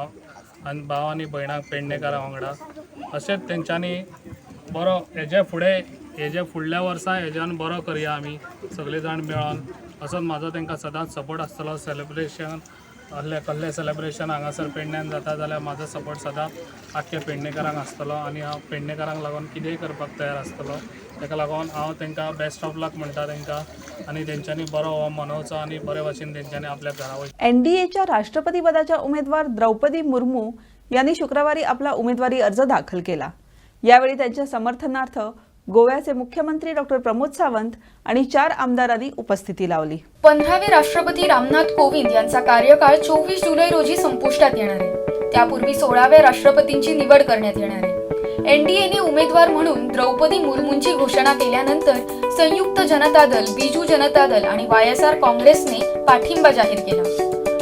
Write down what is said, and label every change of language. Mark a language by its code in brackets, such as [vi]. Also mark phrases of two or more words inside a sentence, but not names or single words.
[kok] भाव आनी भयणांक पेडणेकारां वांगडा अशेंच तेंच्यांनी बरो हेजे फुडल्या वर्सा हेज्यान बरो करया आमी सगळे जाण मेळोन असोच म्हाजो तेंकां सदांच सपोर्ट आसतलो सेलिब्रेशन कसलें सेलिब्रेशन हांगासर पेडण्यान जाता जाल्यार म्हाजो सपोर्ट सदांच आख्ख्या पेडणेकारांक आसतलो आनी हांव पेडणेकारांक लागून कितेंय करपाक तयार आसतलो तेका लागून हांव तेंकां [en] best of luck [kok] म्हणटा तेंकां आनी तेंच्यांनी बरो हो मनोवचो आनी बरे भाशेन तेंच्यांनी आपल्या घरा वयचें [mr] एनडीएच्या राष्ट्रपतीपदाच्या उमेदवार द्रौपदी मुर्मू यांनी शुक्रवारी आपला उमेदवारी अर्ज दाखल केला. यावेळी त्यांच्या समर्थनार्थ गोव्याचे मुख्यमंत्री डॉक्टर प्रमोद सावंत आणि 4 आमदारांनी उपस्थिती लावली. 15वे राष्ट्रपती रामनाथ कोविंद यांचा कार्यकाळ 24 जुलै रोजी संपुष्टात येणार आहे. त्यापूर्वी 16व्या राष्ट्रपतींची निवड करण्यात येणार आहे. एनडीएने उमेदवार म्हणून द्रौपदी मुर्मूंची घोषणा केल्यानंतर संयुक्त जनता दल, बिजू जनता दल आणि वायएसआर काँग्रेसने पाठिंबा जाहीर केला.